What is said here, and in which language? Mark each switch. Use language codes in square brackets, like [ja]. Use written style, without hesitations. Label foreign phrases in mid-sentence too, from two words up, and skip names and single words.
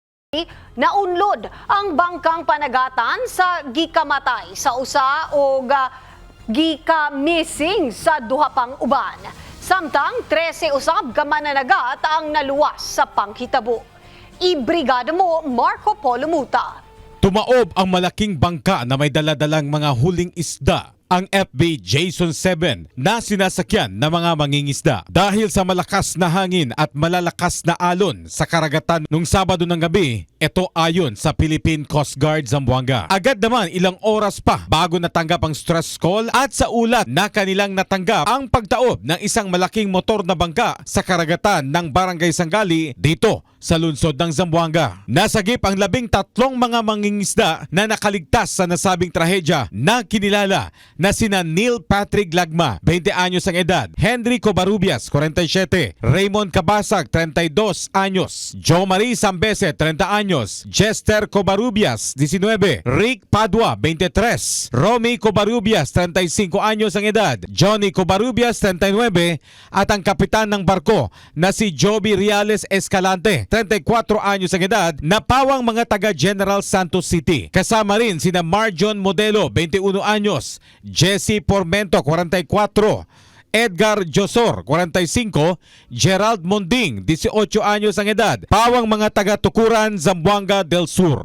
[ceb] Naunlod ang bangkang panagatan sa gikamatay sa usa o gika-missing sa duha pang uban. Samtang 13 usab ka mananagat ang naluwas sa panghitabo. Ibrigada mo Marco Polo Muta. [tl] Tumaob ang malaking bangka na may daladalang mga huling isda, ang FB Jason 7 na sinasakyan ng mga mangingisda. Dahil sa malakas na hangin at malalakas na alon sa karagatan nung Sabado ng gabi, ito ayon sa Philippine Coast Guard Zamboanga. Agad naman ilang oras pa bago natanggap ang [en] stress call [tl] at sa ulat na kanilang natanggap ang pagtaob ng isang malaking motor na bangka sa karagatan ng Barangay Sangali dito sa lungsod ng Zamboanga. Nasagip ang 13 mga mangingisda na nakaligtas sa nasabing trahedya na kinilala na sina Neil Patrick Lagma, 20 anyos ang edad, Henry Covarrubias, 47, Raymond Cabasag, 32 anyos, Jo Marie Sambese, 30 anyos, Jester Covarrubias, 19, Rick Padua, 23, Romy Covarrubias, 35 anyos ang edad, Johnny Covarrubias, 39, at ang kapitan ng barko na si Joby Reales Escalante, 34 anyos ang edad, na pawang mga taga General Santos City. Kasama rin sina Marjon Modelo, 21 anyos, Jesse Pormento, 44, Edgar Josor, 45, Gerald Monding, 18 anyos ang edad, pawang mga taga-Tukuran, Zamboanga del Sur.